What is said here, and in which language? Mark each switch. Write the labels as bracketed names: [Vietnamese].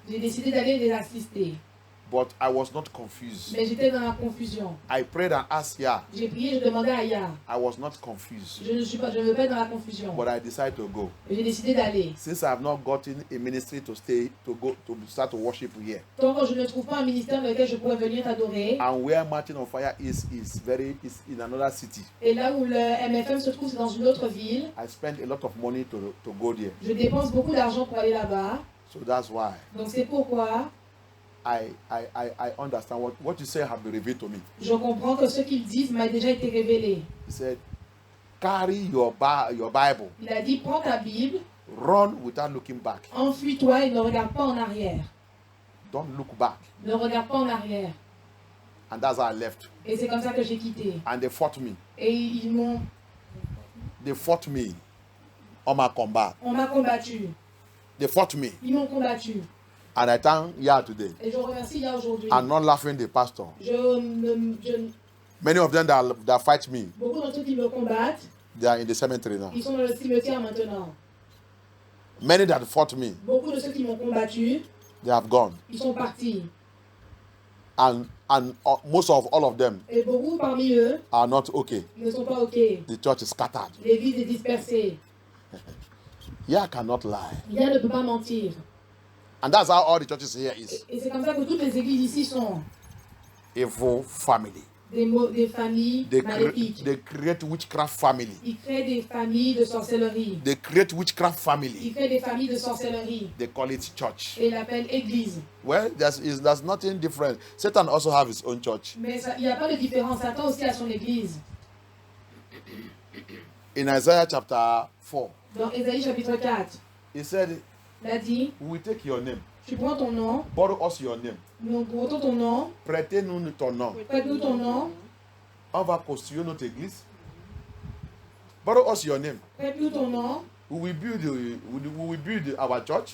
[French] J'ai décidé d'aller les assister. [English] But I was not confused. [French] Mais j'étais dans la confusion. [English] I prayed and asked Yah. [French] J'ai prié, je demandais à Yah. [English] I was not confused. [French] Je ne veux pas être dans la confusion. [English] But I decided to go. [French] J'ai décidé d'aller. [English] Since I have not gotten a ministry to start to worship here. [French] Tant que je ne trouve pas un ministère dans lequel je pourrais venir t'adorer. [English] And where Mountain of Fire is in another city. [French] Et là où le MFM se trouve, c'est dans une autre ville. [English] I spent a lot of money to go there. [French] Je dépense beaucoup d'argent pour aller là-bas. [English] So that's why [French] Donc c'est pourquoi [English] I understand what you say have been revealed to me. [French] je comprends que ce qu'ils disent m'a déjà été révélé. [English] He said, "Carry your Bible. [French] Il a dit, prends ta Bible, [English] Run without looking back. [French] enfuis-toi et ne regarde pas en arrière. [English] Don't look back." [French] Ne regarde pas en arrière. [English] And that's how I left. [French] Et c'est comme ça que j'ai quitté. [English] And they fought me. [French] Et ils m'ont... [English] They fought me on my combat. [French] On m'a combattu. [English] They fought me. [French] Ils m'ont combattu. [English] And I thank Yah today. [French] Et je remercie Yah aujourd'hui. [English] I'm not laughing the pastor. [French] Je- [English] Many of them that fight me, [French] beaucoup d'entre eux qui me combattent, [English] they are in the cemetery now. [French] ils sont dans le cimetière maintenant. [English] Many that fought me, [French] Beaucoup de ceux qui m'ont combattu, [English] they have gone. [French] ils sont partis. [English] And most of all of them [French] Et beaucoup parmi eux [English] are not okay. [French] ne sont pas OK. [English] The church is scattered. [French] L'église est dispersée. [English] Yah cannot lie. [French] Yah ne peut pas mentir. [English] And that's how all the churches here is. [French] Et c'est comme ça que toutes les églises ici sont. [English] Evil family. [French] des familles maléfiques. [English] They create witchcraft family. [French] Ils créent des familles de sorcellerie. [English] They create witchcraft [French] Ils [English] family. [French] créent des familles de sorcellerie. [English] They call it church. [French] Et ils l'appellent église. [English] Well, there's nothing different. Satan also have his own church. [French] Mais il n'y a pas de différence. Satan aussi a son église. [English] In Isaiah chapter 4, [French] Dans Ésaïe chapitre 4, [English] he said, [French] il a dit, [English] we will take your name, [French] tu prends ton nom, [English] borrow us your name, [French] nous prenons ton nom, prêtez-nous ton nom. prête-nous ton nom, On va construire notre église. [English] Borrow us your name. [French] prête-nous ton nom, [English] We will build our church